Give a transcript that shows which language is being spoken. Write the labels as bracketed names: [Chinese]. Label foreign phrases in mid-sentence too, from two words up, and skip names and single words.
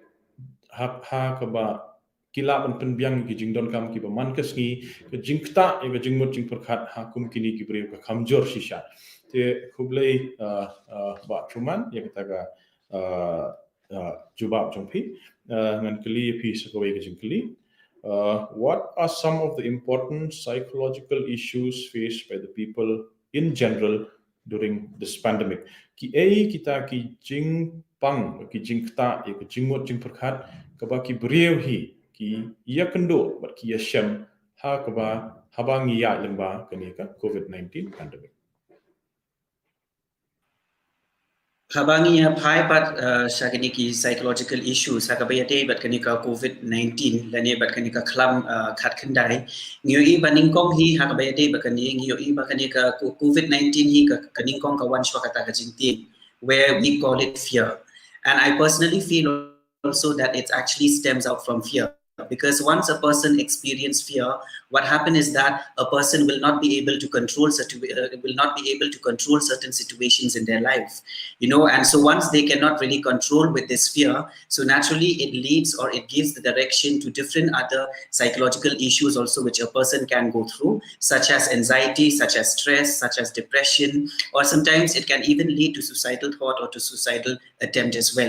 [Khasi] ha ka ba kila ban penbiang ki jingdon kam ki ba man kasngi ka jingkta e ga jingmut jingpurkhat ha kum kini ki breu ka khamjor shisha te khublei ba truman ya kata ga jubab jongpi ngan kli pi sakawai ka jingkli [English] what are some of the important psychological issues faced by the people in general during this pandemic [Khasi] ki kita ki jingpang ki jingkta e ka jingmut jingpurkhat ka ba ki breu hi ki ia kendo bat ki shem ha kaba habangi ya lemba kenika COVID-19 pandemic. Habangi ya pai bat shagini ki [English] psychological issues [Khasi] hakabayate bat kenika COVID-19 lane bat kenika klam khat khandai ngioi baningkong hi hakabayate bat kani ngioi ba kenika COVID-19 hi kaningkong ka wan shwa kata ka jintin, [English] where we call it fear. And I personally feel also that it actually stems out from fear. Because once a person experiences fear, what happens is that a person will not be able to control certain situations in their life, and so once they cannot really control with this fear, so naturally it leads or it gives the direction to different other psychological issues also which a person can go through, such as anxiety, such as stress, such as depression, or sometimes it can even lead to suicidal thought or to suicidal attempt as well.